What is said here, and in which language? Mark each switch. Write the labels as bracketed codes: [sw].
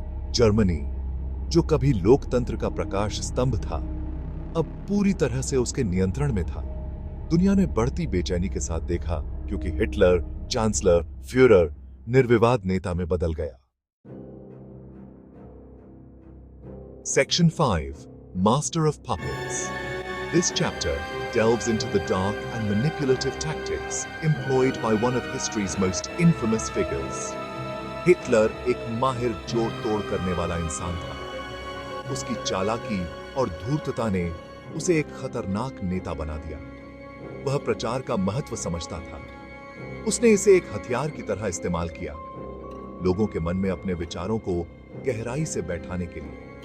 [hi] Germany, जो कभी लोकतंत्र का प्रकाश स्तंभ था, अब पूरी तरह से उसके नियंत्रण में था। दुनिया ने बढ़ती बेचैनी के साथ देखा क्योंकि हिटलर, चांसलर, फ्यूरर निर्विवाद नेता में बदल गया। [en] Section 5, Master of Puppets. This chapter delves into the dark and manipulative tactics employed by one of history's most infamous figures. [hi] Hitler एक माहिर जोड़ तोड़ करने वाला इंसान था। उसकी चालाकी और धूर्तता ने उसे एक खतरनाक नेता बना दिया। वह प्रचार का महत्व समझता था। उसने इसे एक हथियार की तरह इस्तेमाल किया, लोगों के मन में अपने विचारों को गहराई से बैठाने के लिए।